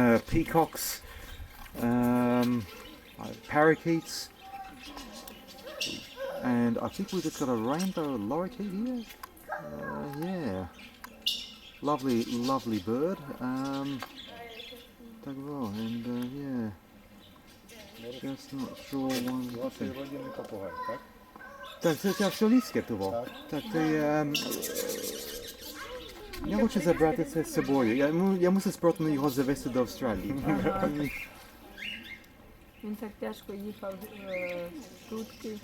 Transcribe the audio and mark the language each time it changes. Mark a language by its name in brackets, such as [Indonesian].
[English] Peacocks, parakeets, and I think we've just got a rainbow lorikeet here. Yeah, lovely bird. And yeah, just not sure one thing. [Polish] Tak, to australijskie to było. Tak, to ja muszę zabrać ze sobą. Ja muszę spróbować [Ukrainian] його завести до Австралії. Він так тяжко їхав сутки.